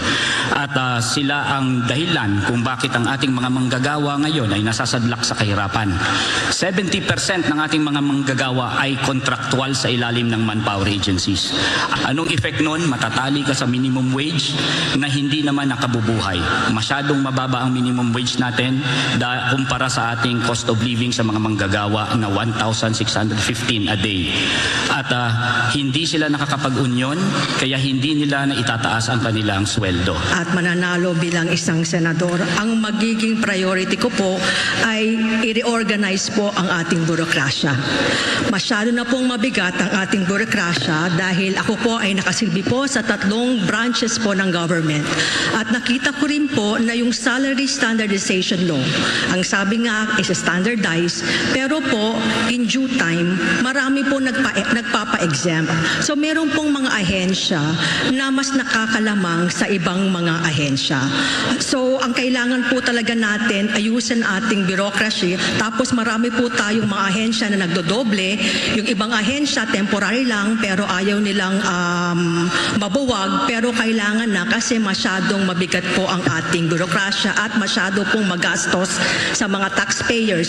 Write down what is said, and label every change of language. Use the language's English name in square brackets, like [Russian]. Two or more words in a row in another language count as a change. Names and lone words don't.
[Filipino] At sila ang dahilan kung bakit ang ating mga manggagawa ngayon ay nasasadlak sa kahirapan. 70% ng ating mga manggagawa ay kontraktual sa ilalim ng [English] manpower agencies. [Filipino] Anong effect nun? Matatali ka sa [English] minimum wage [Filipino] na hindi naman nakabubuhay. Masyadong mababa ang [English] minimum wage [Filipino] natin kumpara sa ating [English] cost of living [Filipino] sa mga manggagawa na 1,615 a day. At hindi sila nakakapag-unyon, kaya hindi nila na itataas ang kanilang sweldo. At mananalo bilang isang senador, ang magiging priority ko po ay i-reorganize po ang ating burokrasya. Masyado na pong mabigat ang ating burokrasya dahil ako po ay nakasilbi po sa 3 branches po ng government. At nakita ko rin po na yung [English] salary standardization law, [Filipino] ang sabi nga [English] is standardized, [Filipino] pero po [English] in due time, [Filipino] marami po nagpapa-exempt. So meron pong mga ahensya na mas nakakalamang sa ibang mga ahensya. So ang kailangan po talaga natin ayusin ating bureaucracy, tapos marami po tayong mga ahensya na nagdodoble, yung ibang ahensya temporary lang pero ayaw nilang mabuwag, pero kailangan na kasi masyadong mabigat po ang ating burokrasya at masyado pong magastos sa mga taxpayers.